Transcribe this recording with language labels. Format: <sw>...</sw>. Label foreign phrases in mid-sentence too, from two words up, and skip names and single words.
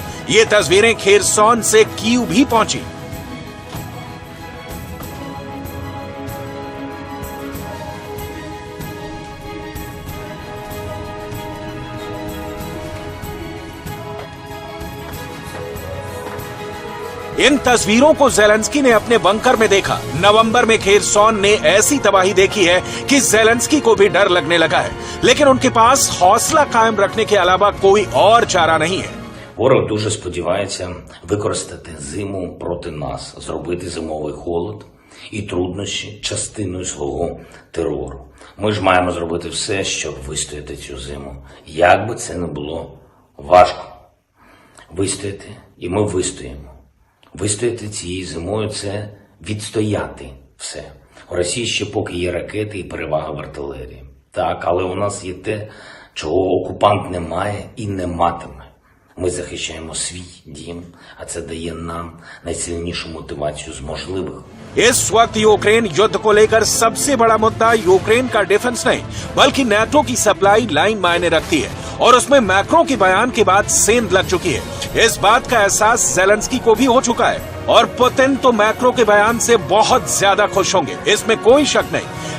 <hi>ये तस्वीरें खेरसॉन से कीव भी पहुंची। इन तस्वीरों को ज़ेलेंस्की ने अपने बंकर में देखा। नवंबर में खेरसॉन ने ऐसी तबाही देखी है कि ज़ेलेंस्की को भी डर लगने लगा है, लेकिन उनके पास हौसला कायम रखने के अलावा कोई और चारा नहीं है।</hi> <uk>Ворог дуже сподівається використати зиму проти нас, зробити зимовий холод і труднощі частиною свого терору. Ми ж маємо зробити все, щоб вистояти цю зиму. Як би це не було важко. Вистояти, і ми вистоїмо. Вистояти цією зимою – це відстояти все. У Росії ще поки є ракети і перевага в артилерії. Так, але у нас є те, чого окупант не має і не матиме. Ми захищаємо свій дім, а це дає нам найсильнішу мотивацію з можливих.</uk> <hi>इस वक्त यूक्रेन युद्ध को लेकर सबसे बड़ा मुद्दा यूक्रेन का डिफेंस नहीं, बल्कि नेटो की</hi> <en>supply line</en> <hi>मायने रखती है और उसमें मैक्रो के बयान के बाद सेंध लग चुकी है। इस बात का एहसास ज़ेलेंस्की को भी हो चुका है और पुतिन तो मैक्रो के बयान से बहुत ज्यादा खुश होंगे, इसमें कोई शक नहीं।</hi>